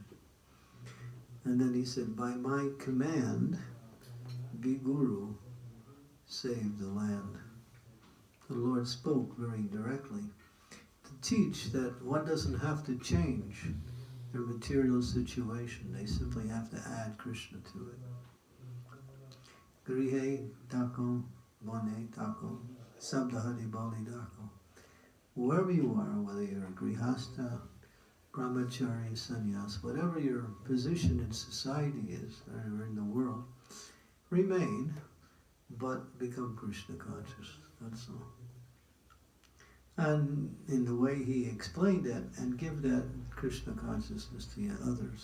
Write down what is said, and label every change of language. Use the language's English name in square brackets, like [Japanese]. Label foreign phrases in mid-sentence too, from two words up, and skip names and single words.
[English] And then he said, "By my command, be guru, save the land." The Lord spoke very directly to teach that one doesn't have to change their material situation. They simply have to add Krishna to it. [Bangla] গৃহে থাকো, বনে থাকো, সদা হরি বলে ডাকো. [English] Wherever you are, whether you're a grihasta, brahmachari, sannyas, whatever your position in society is, or in the world, remain, but become Krishna conscious. That's all. And in the way he explained it, and give that Krishna consciousness to others.